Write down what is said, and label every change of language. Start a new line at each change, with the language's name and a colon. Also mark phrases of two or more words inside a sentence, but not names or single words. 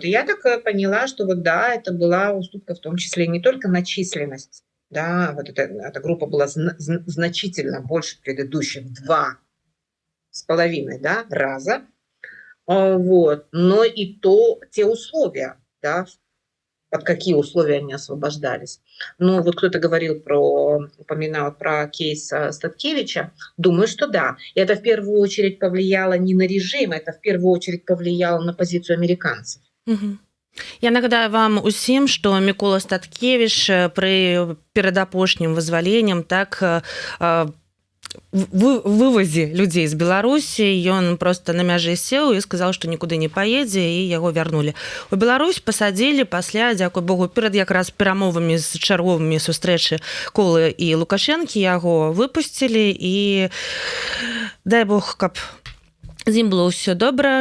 Russian: И я так поняла, что вот да, это была уступка в том числе не только на численность, да, вот эта группа была значительно больше предыдущих в 2,5, да, раза, вот, но и те условия, да, под какие условия они освобождались. Ну, вот кто-то упоминал про кейс Статкевича. Думаю, что да. И это в первую очередь повлияло не на режим, это в первую очередь повлияло на позицию американцев. Мгм.
Belarusian: Я нагадаю вам усім, што Мікола Статкевіч пры перадапошнім вызваленнем так вывазе людзей з Беларусі, ён просто на мяжы сеў і сказаў, што нікуды не паедзе, і яго вярнулі. У Беларусь пасадзілі пасля, дзякуй Богу, перад якраз перамовамі з чарговымі сустрэчы Колы і Лукашэнкі яго выпусцілі, і дай Бог, каб з ім было ўсё добра.